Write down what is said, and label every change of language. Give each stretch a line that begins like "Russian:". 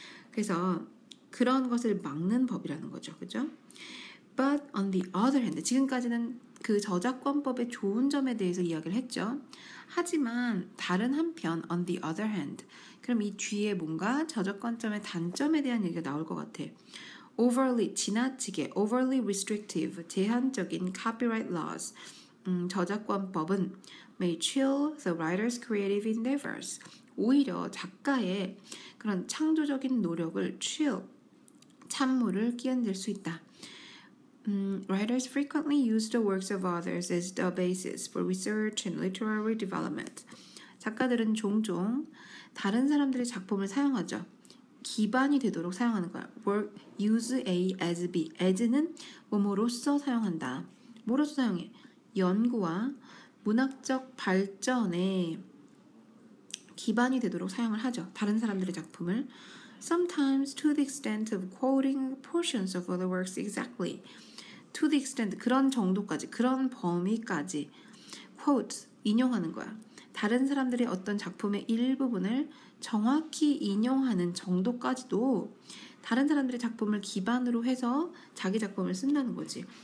Korean: 그래서 그런 것을 막는 법이라는 거죠. 그죠?
English: But on the other hand,
Korean: 지금까지는 그 저작권법의 좋은 점에 대해서 이야기를 했죠. 하지만 다른 한편,
English: on the other hand,
Korean: 그럼 이 뒤에 뭔가 저작권점의 단점에 대한 얘기가 나올 것 같아.
English: overly,
Korean: 지나치게,
English: overly restrictive,
Korean: 제한적인
English: copyright laws, 저작권법은 may chill the writer's creative endeavors.
Korean: 오히려 작가의 그런 창조적인 노력을 chill, 찬물을 끼얹을 수 있다.
English: Writers frequently use the works of others as the basis for research and literary development.
Korean: 작가들은 종종 다른 사람들의 작품을 사용하죠. 기반이 되도록 사용하는 거야.
English: use A as B.
Korean: as는 뭐뭐로서 사용한다. 뭐로서 사용해? 연구와 문학적 발전에 기반이 되도록 사용을 하죠. 다른 사람들의 작품을.
English: Sometimes to the extent of quoting portions of other works exactly. To the extent,
Korean: 그런 정도까지, 그런 범위까지 quote, 인용하는 거야. 다른 사람들의 어떤 작품의 일부분을 정확히 인용하는 정도까지도 다른 사람들의 작품을 기반으로 해서 자기 작품을 쓴다는 거지.